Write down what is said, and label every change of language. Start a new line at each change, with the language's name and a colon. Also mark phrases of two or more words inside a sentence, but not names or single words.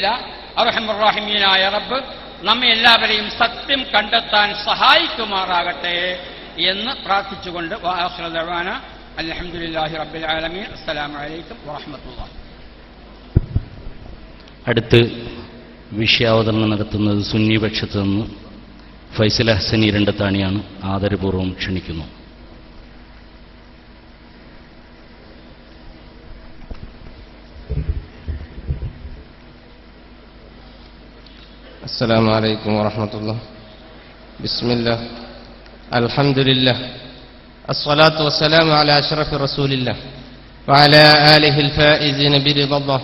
Malayalam: അർഹമുർ-റഹീമീനായ റബ്ബ് നമ്മെ എല്ലാവരെയും സത്യം കണ്ടെത്താൻ സഹായിക്കുമാറാകട്ടെ എന്ന് പ്രാർത്ഥിച്ചുകൊണ്ട്
Arabic: وآخر دعوانا الحمد لله رب العالمين. السلام عليكم ورحمة الله.
Malayalam: അടുത്ത് വിഷയാവതരണം നടത്തുന്നത് സുന്നി പക്ഷത്ത് നിന്ന് ഫൈസൽ ഹസനി രണ്ടത്താണിയാണ്. ആദരപൂർവ്വം ക്ഷണിക്കുന്നു.
Arabic: السلام عليكم ورحمة الله. بسم الله، الحمد لله، الصلاة والسلام على أشرف رسول الله وعلى آله الفائزين برضا الله.